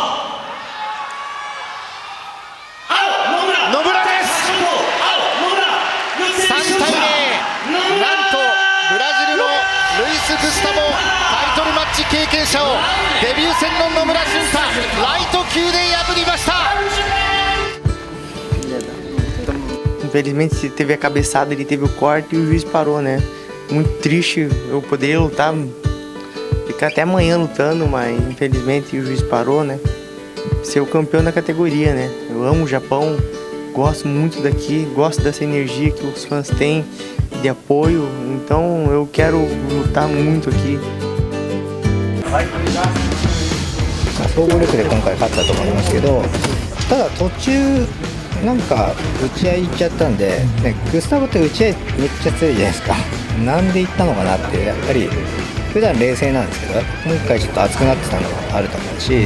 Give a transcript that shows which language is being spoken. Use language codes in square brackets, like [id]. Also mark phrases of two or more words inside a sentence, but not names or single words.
[ja] 野村です。3対0、なんとブラジルのルイス・グスタボタイトルマッチ経験者をデビュー戦の野村俊太ライト級で破りました。 [pt] Infelizmente teve a cabeçada, ele teve o corte e o juiz parou, né? Muito triste, eu poderia lutar, ficar até amanhã lutando, mas infelizmente o juiz parou, né? Ser o campeão da categoria, né? Eu amo o Japão, gosto muito daqui, gosto dessa energia que os fãs têm de apoio, então eu quero lutar muito aqui. [ja] 総合力で今回勝ったと思いますけど、ただ途中なんか打ち合い行っちゃったんで、ね、グスタボって打ち合いめっちゃ強いじゃないですか。なんで行ったのかなって、やっぱり普段冷静なんですけど、今回ちょっと熱くなってたのがあると思うし、